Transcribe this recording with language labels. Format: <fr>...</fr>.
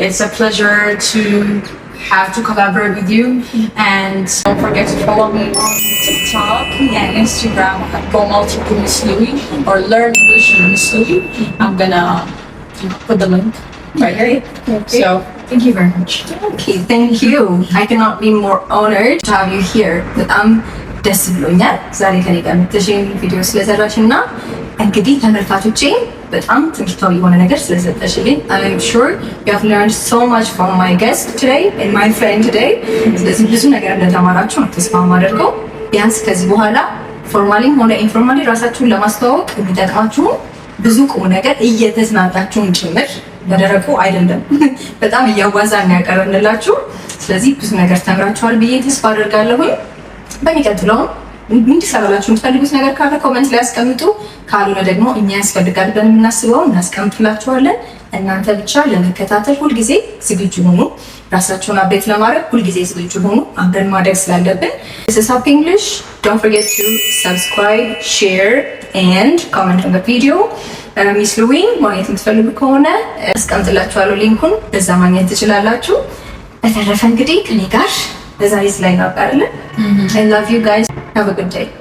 <en>It's a pleasure to have to collaborate with you, and don't forget to follow me on TikTok and Instagram at GoMultiple Miss Louis or Learn English with Miss Louis. I'm gonna put the link right here. Okay. So thank you very much. Okay, thank you. I cannot be more honored to have you here.</en> <am>በጣም ደስ ብሎኛል ዛሬ ከኔ ጋር ተሽን ቪዲዮ ስለሰራሽና እንግዲህ ተመልካቾቼ በጣም ትምህርታዊ የሆነ ነገር ስለሰጠሽልኝ</am> <en>I'm sure you have learned so much from my guest today and my friend today።</en> <am>ስለዚህ ብዙ ነገር እንደተማራችሁ ነው ተስፋ የማደርገው። ቢያንስ ከዚህ በኋላ ፎርማሊም ሆነ ኢንፎርማሊ ራሳችሁን ለማስተዋወቅ የሚጠቅማችሁ ብዙ ቁም ነገር እየተዝናናችሁን ጭምር በደረቁ አይደለም በጣም እያዋዛን ያቀርብንላችሁ። ስለዚህ ብዙ ነገር ተምራችኋል ብዬ ተስፋ አደርጋለሁኝ። በሚቀጥለው እንዲሰራላችሁ የምትፈልጉት ነገር ካለ ኮሜንት ላይ አስቀምጡ። ካልሆነ ደግሞ እኛ ያስፈልጋል ብለን የምናስበው እናስቀምጥላችኋለን። እናንተ ብቻ ለመከታተል ሁልጊዜ ዝግጁ ሁኑ። ራሳችሁን አፕዴት ለማድረግ ሁልጊዜ ዝግጁ ሁኑ። አብረን ማደግ ስላለብን።</am> <en>This is Happy English. Don't forget to subscribe, share and comment on the video.</en> <am>ሚስ ሉዊን ማግኘት የምትፈልጉ ከሆነ አስቀምጥላችኋለሁ ሊንኩን፣ በዛ ማግኘት ትችላላችሁ። በተረፈ እንግዲህ ከኔ ጋር በዛሬ ላይ ነበር አይደል?</am> <en>I love you guys. Have a good day.</en>